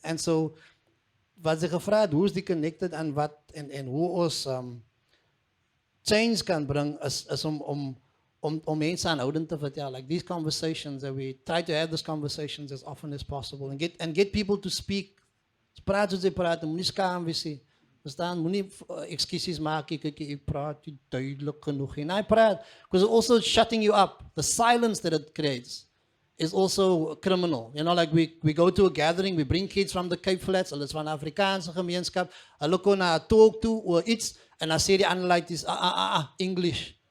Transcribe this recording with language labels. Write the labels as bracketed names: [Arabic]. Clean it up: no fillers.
[Afrikaans] And so, wat sy gevra het, hoe is die connected en wat, en hoe ons change kan bring, is om mense aanhoudend te vertel. [English] Like these conversations, that we try to have these conversations as often as possible, and get people to speak. [Afrikaans] Praat soos jy praat, moenie skaam wees nie. Verstaan, moenie excuses maak, ek praat nie duidelik genoeg nie. [English] I praat, because it's also shutting you up. The silence that it creates is also criminal. You know, like we go to a gathering, we bring kids from the Cape Flats, [Afrikaans] hulle is van Afrikaanse gemeenskap, hulle kom na 'n talk toe or iets, [English] and I say the analytes English.